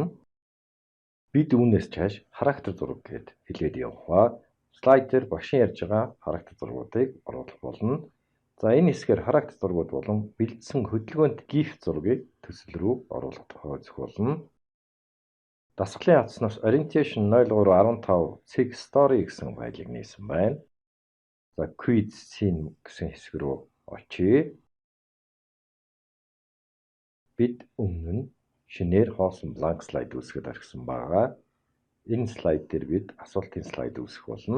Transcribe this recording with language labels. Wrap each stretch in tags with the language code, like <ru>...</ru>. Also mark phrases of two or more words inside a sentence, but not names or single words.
<mn>Бид үүнээс чааш характер зураг гэд хэлээд явхаа. Слайд дээр багшийн ярьж байгаа характер зургуудыг оруулах болно. За энэ хэсгээр характер зургууд болон бэлдсэн хөдөлгөөнт GIF зургийг төсөл рүү оруулах тохиолдох болно. Дасгалын хатснаас orientation 0315 cig story гэсэн файлыг нээсэн байна. За</mn> <en>quiz scene</en> <mn>гэсэн хэсэг рүү очие. Бид өмнө нь шинээр хоосон</mn> <en>blank slide</en> <mn>үүсгэж орхисон байгаа. Энэ слайд дээр бид асуултын слайд үүсгэх болно.</mn>